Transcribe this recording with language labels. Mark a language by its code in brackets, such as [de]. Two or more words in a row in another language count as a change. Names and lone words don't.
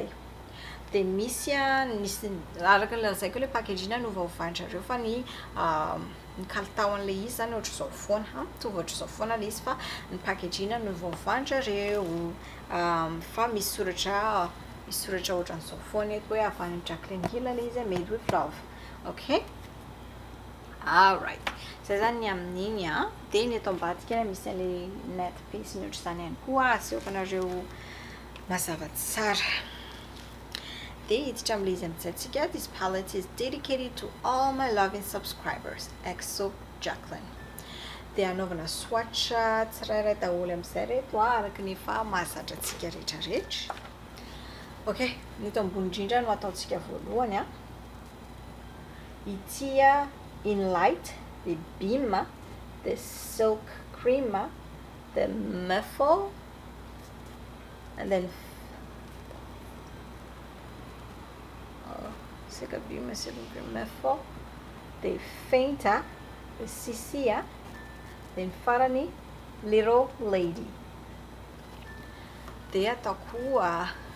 [mg] Dia misy araka ny lazaiko ilay packaging no vaovan'zareo fa ny kalitaon'ilay izy zany ohatry izao foana, mitovy ohatry izao foana ilay izy fa ny packaging no vaovan'zareo fa misy soratra ohatran'izao foana eto hoe avy any Jaclyn Hill ilay izy [en] made with love. Ok, alright, [mg] izay zany ny amin'iny dia ny eto ambadika misy an'ilay [en] net piece [mg] ny ohatry izany ihany koa asehoko anareo mazava tsara. Dia hiditra amin'ilay izy amintsika, [en] this palette is dedicated to all my loving subscribers, EXO Jaclyn. [mg] Dia anaovana swatch tsirairay daholo amin'izay reto araka ny efa mahazatra antsika rehetrarehetra. Ok, ny eto ambony indrindra no ataontsika voalohany ity in light, the beam, the silk cream, the muffle, [en] and then [mg] silk beam, silk cream, muffle, the faint, the cc, then farany little lady. Dia ataoko